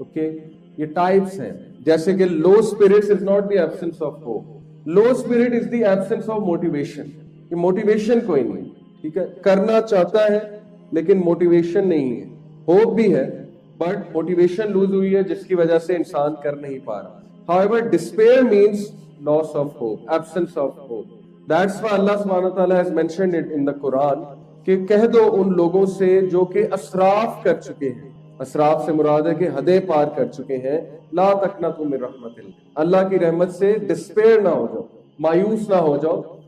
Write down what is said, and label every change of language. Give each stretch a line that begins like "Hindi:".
English: okay,
Hindi: ये types हैं, जैसे कि
English: Low spirits is not the absence of hope, low spirit is the absence of motivation.
Hindi: ये motivation कोई नहीं, ठीक है, करना चाहता है लेकिन मोटिवेशन नहीं है, होप भी है बट मोटिवेशन लूज हुई है जिसकी वजह से इंसान कर नहीं पा रहा।
English: However, despair means loss of hope, absence of hope. That's why Allah subhanahu wa ta'ala has mentioned it in the Quran
Hindi: कि कह दो उन लोगों से जो कि असराफ कर चुके हैं, असराफ से मुराद है कि हदें पार कर चुके हैं,
Arabic: ला तकनतु मिन रहमतिल्लाह,
Hindi: अल्लाह की रहमत से डिस्पेयर ना हो जाओ, मायूस ना हो जाओ।